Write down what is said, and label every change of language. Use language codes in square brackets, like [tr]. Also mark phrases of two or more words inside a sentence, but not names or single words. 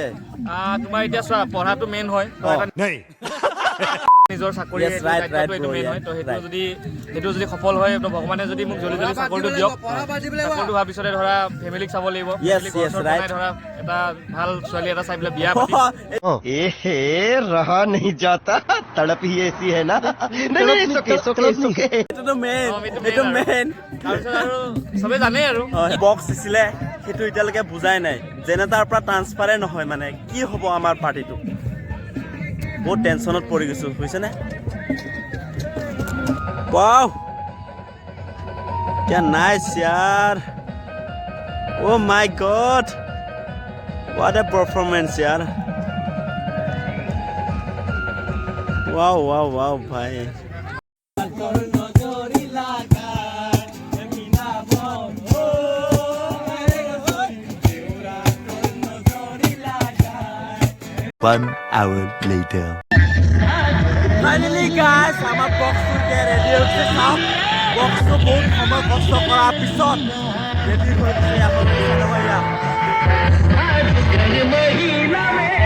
[as] তোমাৰ এতিয়া চোৱা পঢ়াটো মেইন হয় নিজৰ চাকৰি এইটো মেইন হয় তো সেইটো যদি সফল হয় তো ভগৱানে যদি মোক জলদি চাকৰিটো দিয়ক চাকৰিটো হোৱাৰ পিছতে ধৰা ফেমিলিক চাব লাগিব ধৰা এটা ভাল ছোৱালী এটা চাই পেলাই বিয়া পাতি [hi] एहे रहा नहीं जाता तड़प ही ऐसी है ना नहीं सुके [as] এইটো মেইন তাৰপিছত আৰু চবে জানে আৰু বক্স দিছিলে সেইটো এতিয়ালৈকে বুজাই নাই যেনে তাৰ পৰা ট্ৰান্সফাৰে নহয় মানে কি হ'ব আমাৰ পাৰ্টিটো বহুত টেনশনত পৰি গৈছো বুজিছে নে [hi] वाओ क्या नाइस यार [en] Oh my god what a performance [hi] यार वाओ वाओ वाओ भाई [en] One hour later. Finally guys, [as] আমাৰ বক্সটো ৰেডি হৈছে চাওক বক্সটো বহুত সময় কষ্ট কৰাৰ পিছত ৰেডি হৈ গৈছে আপোনালোকে চাব পাৰিব